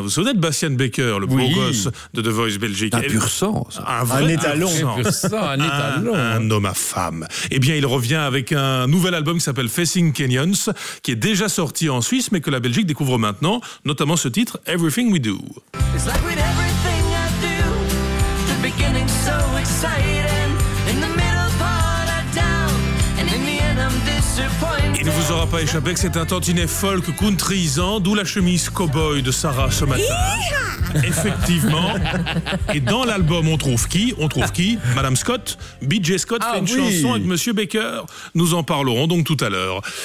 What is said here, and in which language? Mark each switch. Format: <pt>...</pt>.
<fr>Vous souvenez de Bastian Becker, le beau gosse de The Voice Belgique. Un pur sang, ça. Un étalon. Un homme à femme. Eh bien, il revient avec un nouvel album qui s'appelle Facing Canyons, qui est déjà sorti en Suisse, mais que la Belgique découvre maintenant, notamment ce titre, Everything We Do.</fr> <en>It's like with everything I do, the beginning's so exciting, in the middle part I doubt, and in the end I'm disappointed.</en> <fr>Il ne vous aura pas échappé que c'est un tantinet folk countryisant, d'où la chemise cow-boy de Sarah ce matin. Yeehaw ! Effectivement. Et dans l'album, on trouve qui ? On trouve qui ? Madame Scott ? B.J. Scott fait une chanson avec Monsieur Baker. Nous en parlerons donc tout à l'heure.</fr>